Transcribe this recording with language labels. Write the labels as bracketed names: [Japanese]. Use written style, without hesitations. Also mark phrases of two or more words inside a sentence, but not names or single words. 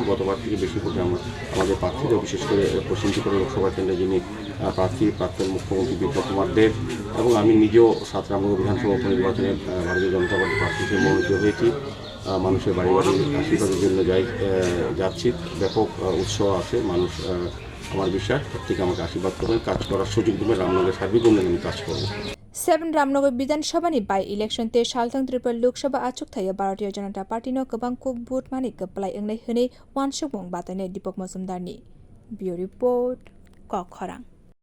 [Bangla] গতবার থেকে বেশি ভোটে আমরা আমাদের প্রার্থীদের, বিশেষ করে পশ্চিম ত্রিপুরা লোকসভা কেন্দ্রে যিনি প্রার্থী প্রাক্তন মুখ্যমন্ত্রী বিপ্লব কুমার দেব এবং আমি নিজেও 7 রামনগর বিধানসভা উপনির্বাচনে ভারতীয় জনতা পার্টির প্রার্থী হিসেবে মনোনীত হয়েছি। মানুষের বাড়ি আশীর্বাদের জন্য যাচ্ছি। ব্যাপক উৎসাহ আছে মানুষ। আমার বিশ্বাস প্রত্যেকে আমাকে আশীর্বাদ করবেন, কাজ করার সুযোগ দেবেন, রামনগরের সার্বিক উন্নয়নে আমি কাজ করব। [Turkic languages] 7 रामनगर विधानसभा नि [English] by election [Turkic languages] ते salthang Tripura लोकसभा achugthai Bharatiya Janata Party no kwbang vote mani khwlainai hwnwi wansukmung batainai Dipak majumdar ni [English] Bureau Report [Turkic languages] ongkhorkha।